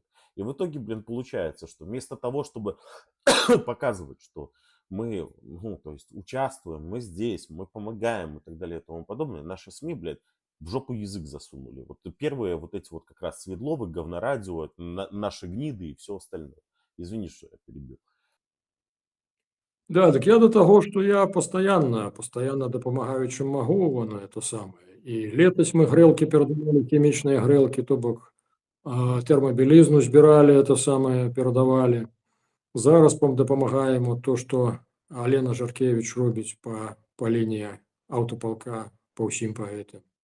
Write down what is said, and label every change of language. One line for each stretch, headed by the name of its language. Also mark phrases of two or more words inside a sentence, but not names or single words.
Russian: И в итоге, блин, получается, что вместо того, чтобы показывать, что мы, ну, то есть участвуем, мы здесь, мы помогаем и так далее и тому подобное, наши СМИ, блядь, в жопу язык засунули. Вот первые вот эти вот как раз Свердловы, Говнорадио, это наши гниды и все остальное. Извини, что я перебил. Да, так я до того, что я постоянно допомагаю,
Belarusian: чым магу,
Russian: воно это самае.
Belarusian: І летась мы грэлкі перадавалі, хімічныя грэлкі, то бок тэрмабілізну збіралі, это самае перадавалі. Зараз дапамагаем вот то, што Алена Жаркевіч робіць па лініі аўтапалка па ўсім па гэтым.